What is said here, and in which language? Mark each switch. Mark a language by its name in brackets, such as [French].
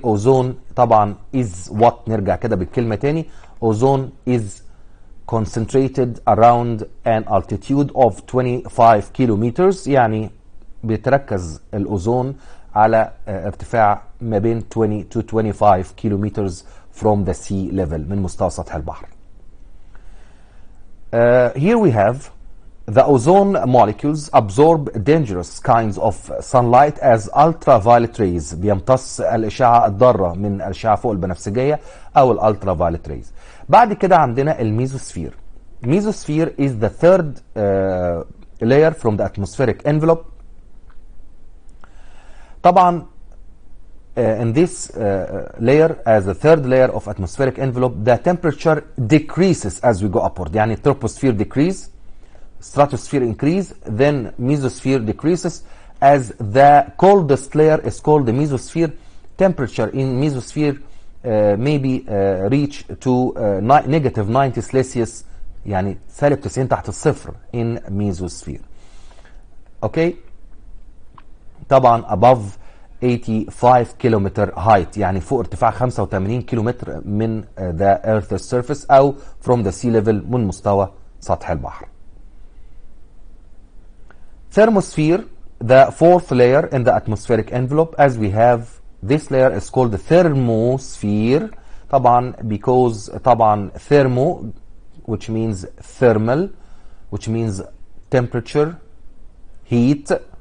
[English] ozone طبعا is what [Arabic] نرجع كده بالكلمة تاني [English] ozone is concentrated around an altitude of 25 kilometers [Arabic] يعني بيتركز الأوزون على ارتفاع ما بين [English] 20 to 25 kilometers from the sea level [Arabic] من مستوى سطح البحر. [English] Here we have the ozone molecules absorb dangerous kinds of sunlight as ultraviolet rays [Arabic] بيمتص الإشعة الضارة من الأشعة فوق البنفسجية أو الالترافايولت ريز. بعد كده عندنا الميزوسفير. [English] Mesosphere is the third layer from the atmospheric envelope. طبعا in this layer as the third layer of atmospheric envelope the temperature decreases as we go upward يعني troposphere decrease stratosphere increase then mesosphere decreases as the coldest layer is called the mesosphere. Temperature in mesosphere maybe reach to negative 90 Celsius [Arabic] يعني سالب 90 تحت الصفر [English] in mesosphere. [Arabic] اوكي طبعا [English] above 85 kilometer height [Arabic] يعني فوق ارتفاع 85 كيلومتر من [English] the earth's surface [Arabic] او [English] from the sea level [Arabic] من مستوى سطح البحر. [English] Thermosphere the fourth layer in the atmospheric envelope as we have this layer is called the thermosphere طبعا because طبعا thermo which means thermal which means temperature heat.